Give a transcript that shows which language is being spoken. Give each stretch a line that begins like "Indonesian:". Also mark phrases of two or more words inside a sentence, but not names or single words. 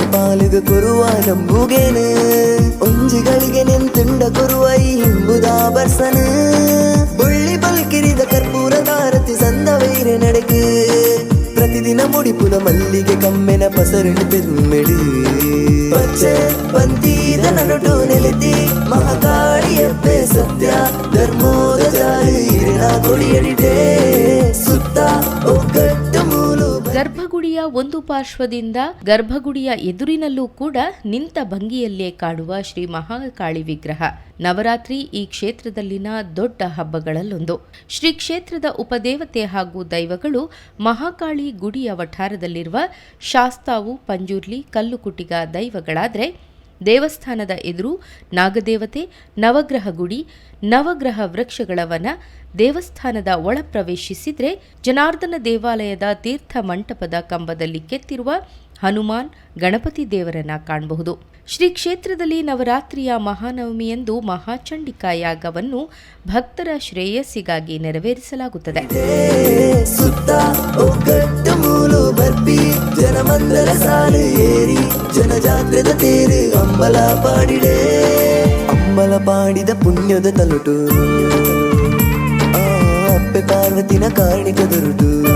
Tulu: ಪಾಲಿಗೆ ಕುರುವ ನಂಬುಗೆನು ಒಂಜಿಗಳಿಗೆ ನೆಂತುಂಡ ಕುರುವ ಈ ಹಿಂಬುದಾ ಬರ್ಸನ ಬುಳ್ಳಿ ಬಲ್ಕಿರಿದ ಕರ್ಪೂರ ತಾರತಿ ಸಂದವೈರೆ ನಡೆಕು ಪ್ರತಿದಿನ ಮುಡಿಪುನ ಮಲ್ಲಿಗೆ ಕಮ್ಮೆನ ಪಸರಣ ಪೆರುಮೆಡು ಪಚ್ಚೆ ಬಂತೀದ ನಡುಟು ನೆಲೆತಿ ಮಹಾಕಾಳಿಯಬ್ಬೆ ಸತ್ಯ ಧರ್ಮೋದ ಜಾರಿ ಇರಿನ ಕೊಡಿಯಡಿಟೆ ಸುತ್ತ ಒಗ್ಗಟ್ಟು ಮೂಲು.
Kannada: ಗರ್ಭಗುಡಿಯ ಒಂದು ಪಾರ್ಶ್ವದಿಂದ ಗರ್ಭಗುಡಿಯ ಎದುರಿನಲ್ಲೂ ಕೂಡ ನಿಂತ ಭಂಗಿಯಲ್ಲೇ ಕಾಣುವ ಶ್ರೀ ಮಹಾಕಾಳಿ ವಿಗ್ರಹ ನವರಾತ್ರಿ ಈ ಕ್ಷೇತ್ರದಲ್ಲಿನ ದೊಡ್ಡ ಹಬ್ಬಗಳಲ್ಲೊಂದು. ಶ್ರೀ ಕ್ಷೇತ್ರದ ಉಪದೇವತೆ ಹಾಗೂ ದೈವಗಳು ಮಹಾಕಾಳಿ ಗುಡಿಯ ವಠಾರದಲ್ಲಿರುವ ಶಾಸ್ತಾವು ಪಂಜುರ್ಲಿ ಕಲ್ಲುಕುಟಿಗ ದೈವಗಳಾದರೆ ದೇವಸ್ಥಾನದ ಎದುರು ನಾಗದೇವತೆ, ನವಗ್ರಹ ಗುಡಿ, ನವಗ್ರಹ ವೃಕ್ಷಗಳ ವನ, ದೇವಸ್ಥಾನದ ಒಳ ಪ್ರವೇಶಿಸಿದರೆ ಜನಾರ್ದನ ದೇವಾಲಯದ ತೀರ್ಥ ಮಂಟಪದ ಕಂಬದಲ್ಲಿ ಕೆತ್ತಿರುವ ಹನುಮಾನ್, ಗಣಪತಿ ದೇವರನ್ನ ಕಾಣಬಹುದು. ಶ್ರೀ ಕ್ಷೇತ್ರದಲ್ಲಿ ನವರಾತ್ರಿಯ ಮಹಾನವಮಿಯಂದು ಮಹಾಚಂಡಿಕಾ ಯಾಗವನ್ನು ಭಕ್ತರ ಶ್ರೇಯಸ್ಸಿಗಾಗಿ ನೆರವೇರಿಸಲಾಗುತ್ತದೆ.
Tulu: ಸುತ್ತ ಒಗ್ಗಟ್ಟು ಮೂಲು ಬರ್ಪಿ ಜನಮಂದರ ಸಾಲು ಏರಿ ಜನಜಾತ್ರದ ತೇರು ಅಂಬಲ ಪಾಡಿಡೆ ಅಂಬಲ ಪಾಡಿದ ಪುಣ್ಯದ ತಲುಟು ಅಪ್ಪೆ ಪಾರ್ವತಿನ ಕಾರಣಿಕ ದುರುಟು.